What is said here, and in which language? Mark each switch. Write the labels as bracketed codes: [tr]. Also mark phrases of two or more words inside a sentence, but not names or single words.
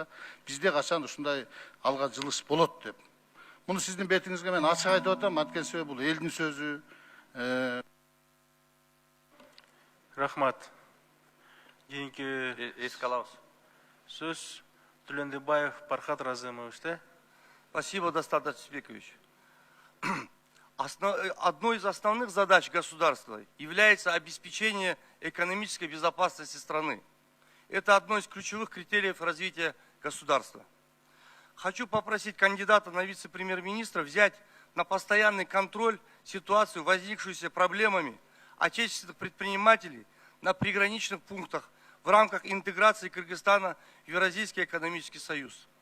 [ky] Бизде качан ушундай алга жылыш болот деп. Муну сиздин бетиңизге мен ачык айтып атам, анткени себеби бул элдин сөзү. Рахмат. Кийинки эске алабыз. Сөз Тулендебаев Пархат Разымович, да? [ru] Спасибо, Достат Ацбекович. Одной из основных задач государства является обеспечение экономической безопасности страны. Это одно из ключевых критериев развития государства. Хочу попросить кандидата на вице-премьер-министра взять на постоянный контроль ситуацию, возникшуюся проблемами отечественных предпринимателей на приграничных пунктах в рамках интеграции Кыргызстана в Евразийский экономический союз.